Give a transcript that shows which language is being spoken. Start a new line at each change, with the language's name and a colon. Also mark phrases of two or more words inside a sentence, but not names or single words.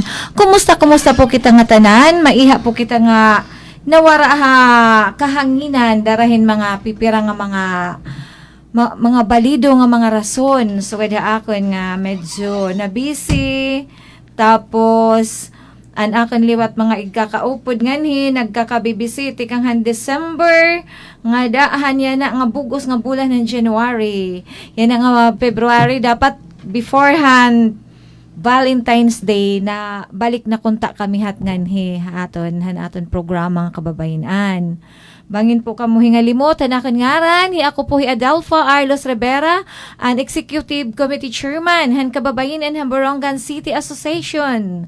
Waray: Kumusta po kita nga tanan? Maiha po kita nga nawara kahanginan darahin mga pipira nga mga balido nga mga rason. So wala akon nga medyo na busy. Tapos an akin liwat mga igkakaupod nganhi, nagkakabibisiti kang han December, nga daahan yan na nga bugos nga bulan ng January. Yan nga February, dapat beforehand Valentine's Day na balik na kunta kami hat nganhi aton programa nga kababayinan. Bangin po kamo hingalimot, hanakan ngaran, ako po Adelfa Arlos Rivera, an
English: Executive Committee Chairman,
Waray: han kababayinan han Borongan City Association.